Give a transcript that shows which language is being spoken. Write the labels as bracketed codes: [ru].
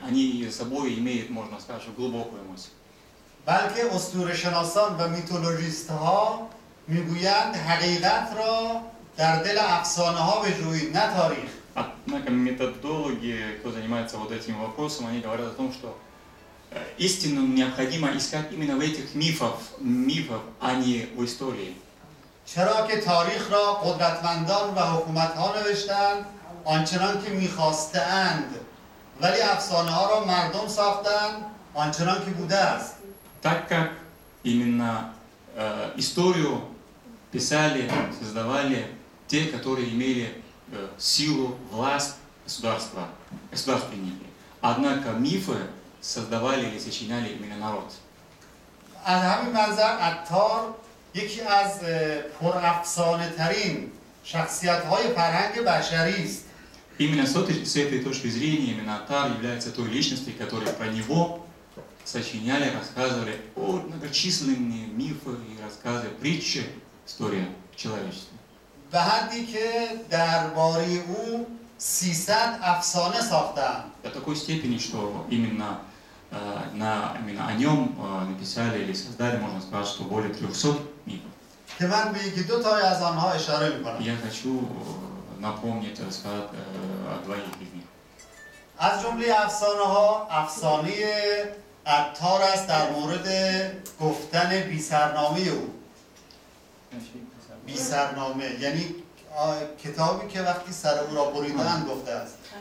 [ru] Они с собой имеют, можно сказать, глубокую мысль. [fa] بلکه اسطوره‌شناسان و میتولوژیست‌ها میگویند حقیقت را در دل افسانه‌ها بجویید، نه تاریخ. [ru] Однако методологи, кто занимается вот этим вопросом, они говорят о том, что истину необходимо искать именно в этих мифах, а не в истории. [fa] چرا که تاریخ را قدرتمندان و حکومت‌ها نوشتند آنچنان که می‌خواستند، ولی افسانه‌ها را مردم ساختند آنچنان که بوده است. [ru] Так как именно историю писали, создавали те, которые имели силу, власть государства, государственники. Однако мифы создавали или сочиняли именно народ. [fa] از همین منظر عطار یکی از پرافسانه ترین شخصیت های فرهنگ بشری است. [ru] Именно с этой точки зрения именно Аттар является той личностью, которая про него сочиняли, рассказывали о многочисленные мифы и рассказы, притчи, история человечества. [fa] به حدی که درباره او 300 افسانه ساختند. [ru] До такой степени, что именно именно о нем написали или создали, можно сказать, что более 300 мифов. [fa] که من به یکی دو تای از آنها اشاره می‌کنم. [ru] Я хочу напомнить, рассказать о двоих из них. [fa] از جمله افسانه ها افسانه عطار است در مورد گفتن بی‌سرنامه او. بی‌سرنامه یعنی کتابی که وقتی سر او را بریدن گفته است.